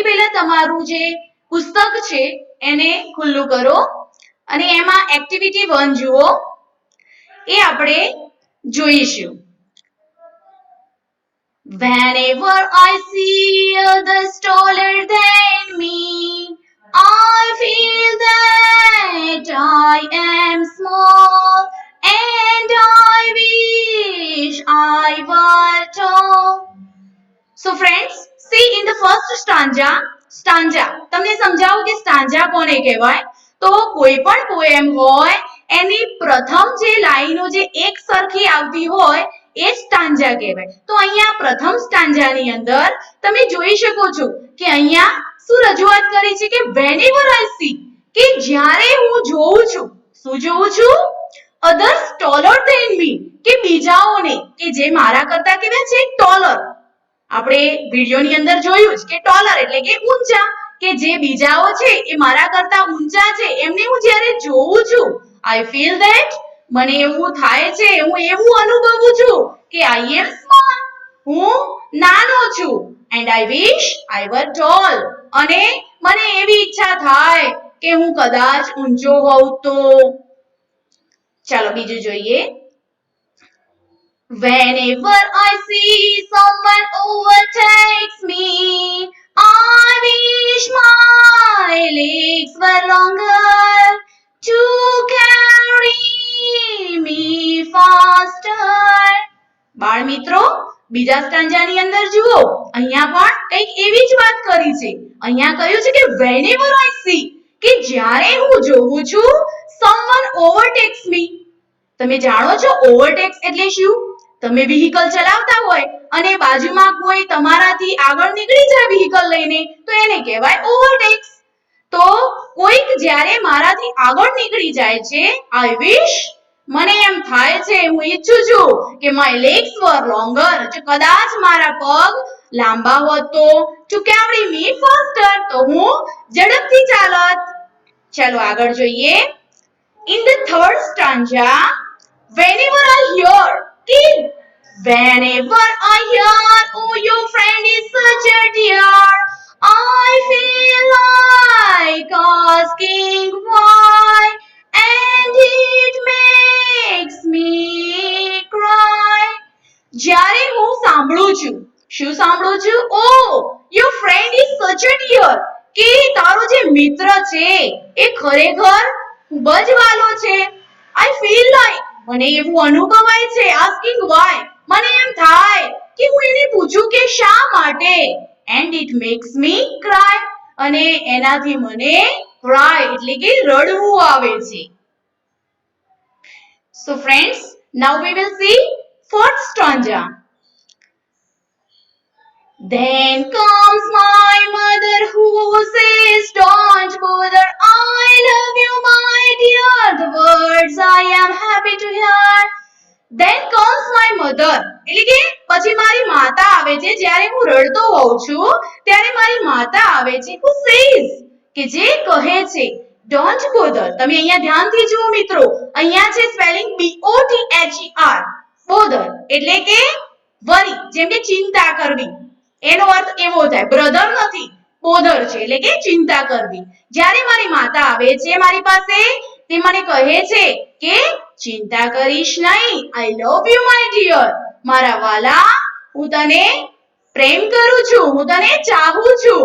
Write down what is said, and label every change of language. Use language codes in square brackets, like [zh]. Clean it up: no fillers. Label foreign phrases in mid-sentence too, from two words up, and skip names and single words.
[gu] પહેલા તમારું જે પુસ્તક છે એને ખુલ્લું કરો અને એમાં એક્ટિવિટી 1 જુઓ. એ આપણે જોઈશું. [en] Whenever I see others taller than me, I feel that I am small and I wish I were tall. So friends, see in the first stanza, [gu] તમને સમજાવું કે સ્ટાન્જા કોને કહેવાય? તો કોઈ પણ પોએમ હોય એની પ્રથમ જે લાઈનો જે એક સરખી આવતી હોય એ સ્ટાન્જા કહેવાય. તો અહીંયા પ્રથમ સ્ટાન્જાની અંદર તમે જોઈ શકો છો કે અહીંયા શું રજૂઆત કરી છે કે [en] whenever I see, [gu] કે જ્યારે હું જોઉં છું. શું જોઉં છું? [en] others taller than me, [gu] કે બીજાઓને કે જે મારા કરતા કેવા છે taller. આપણે વિડિયોની અંદર જોયું જ કે taller એટલે કે ઊંચા, કે જે બીજાઓ છે એ મારા કરતા ઊંચા છે એમને હું જ્યારે જોઉં છું, [en] I feel that, [gu] મને એવું થાય છે, હું એવું અનુભવું છું કે [en] I am small, [gu] હું નાનો છું, [en] and I wish I were tall, [gu] અને મને એવી ઈચ્છા થાય કે હું કદાચ ઊંચો હોઉં તો. ચાલો બીજું જોઈએ. [en] Whenever I see someone overtakes me, I wish my legs were longer to carry me faster. [gu] બાળ મિત્રો, બીજા સ્ટાન્જાની અંદર જુઓ, અહીંયા પણ કંઈક એવી જ વાત કરી છે. અહીંયા કહ્યું છે કે [en] whenever I see, [gu] કે જ્યારે હું જોઉં છું [en] someone overtakes me. [gu] તમે જાણો છો ઓવરટેક્સ એટલે શું? તમે વ્હીકલ ચલાવતા હોય અને બાજુમાં કોઈ તમારાથી આગળ નીકળી જાય વ્હીકલ લઈને તો એને કહેવાય ઓવરટેક્સ. તો કોઈક જ્યારે મારાથી આગળ નીકળી જાય છે, [en] I wish, [gu] મને એમ થાય છે, હું ઈચ્છું છું કે [en] my legs were longer, [gu] જો કદાચ મારા પગ લાંબા હોત તો, [en] to carry me faster, [gu] તો હું ઝડપથી ચાલત. ચાલો આગળ જોઈએ. [en] In the third stanza, whenever I hear, oh your friend is such a dear, I feel like asking why, and it makes me cry. [gu] જ્યારે હું સાંભળું છું, શું સાંભળું છું? [en] Oh, your friend is such a dear, [gu] કે તારો જે મિત્ર છે એ ખરેખર ખૂબ જ વાલો છે. [en] I feel like, [gu] મને એવું અનુભવાય છે, [en] asking why, [gu] મને એમ થાય કે હું એને પૂછું કે શા માટે, [en] and it makes me cry, [gu] અને એનાથી મને cry એટલે કે રડવું આવે છે. [en] So friends, now we will see fourth stanza. Then comes my mother who says, don't bother, I love you my dear, the words I am happy to hear. Then comes my mother, [gu] એટલે કે પછી મારી માતા આવે છે. જ્યારે હું રડતો હોઉં છું ત્યારે મારી માતા આવે છે, who says, કે જે કહે છે [en] don't bother. [gu] તમે અહીંયા ધ્યાનથી જુઓ મિત્રો, અહીંયા છે સ્પેલિંગ [en] BOTHER, bother [gu] એટલે કે વરી, જેમ કે ચિંતા કરવી, એનો અર્થ એવો થાય. બ્રધર નથી, બોધર છે એટલે કે ચિંતા કરવી. જ્યારે મારી માતા આવે છે મારી પાસે, તે મને કહે છે કે ચિંતા કરીશ નહીં, [en] I love you my dear, [gu] મારા વાલા હું તને પ્રેમ કરું છું, હું તને ચાહું છું.